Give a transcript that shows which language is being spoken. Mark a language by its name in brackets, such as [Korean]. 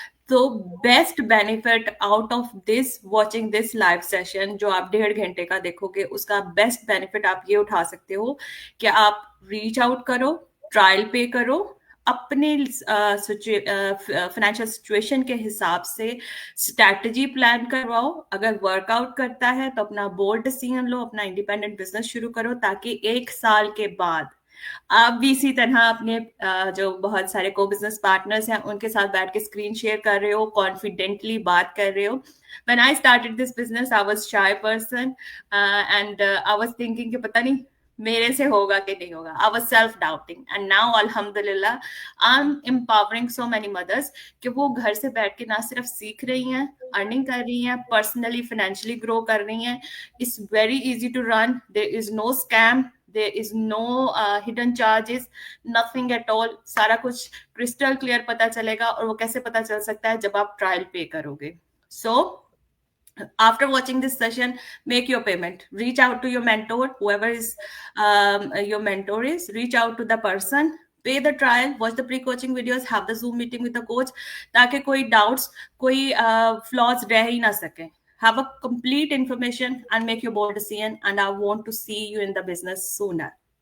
[Hindi] तो [English] best benefit out of this watching this live session [Hindi] जो आप 1.5 घंटे का देखोगे, उसका बेस्ट बेनिफिट आप ये उठा सकते हो कि आप रीच आउट करो, ट्रायल पे करो, अपने फाइनेंशियल सिचुएशन के हिसाब से स्ट्रैटेजी प्लान करवाओ। अगर वर्कआउट करता है तो अपना बोल्ड डिसीजन लो, अपना इंडिपेंडेंट बिजनेस शुरू करो, ताकि 1 साल के बाद आप भी इसी तरह अपने जो बहुत सारे को बिजनेस पार्टनर्स हैं उनके साथ बैठ के स्क्रीन शेयर कर रहे हो, कॉन्फिडेंटली बात कर रहे हो। [English] When I started this business, I was shy person and I was thinking [Hindi] कि पता नहीं मेरे से होगा कि नहीं होगा. [English] I was self doubting and now alhamdulillah I'm empowering so many mothers [Hindi] कि वो घर से बैठ के ना सिर्फ सीख रही हैं, अर्निंग कर रही हैं, पर्सनली फाइनेंशियली ग्रो कर रही हैं. [English] It's very easy to run. There is no scam. There is no hidden charges, nothing at all. [Hindi] सारा कुछ क्रिस्टल क्लियर पता चलेगा. और वो कैसे पता चल सकता है? जब आप ट्रायल पे करोगे. [English] So after watching this session, make your payment. Reach out to your mentor, whoever is your mentor is. Reach out to the person. Pay the trial. Watch the pre-coaching videos. Have the Zoom meeting with the coach. [Hindi] ताकि कोई doubts, कोई flaws रह ही ना सके. [English] Have a complete information and make your bold decision. And I want to see you in the business sooner.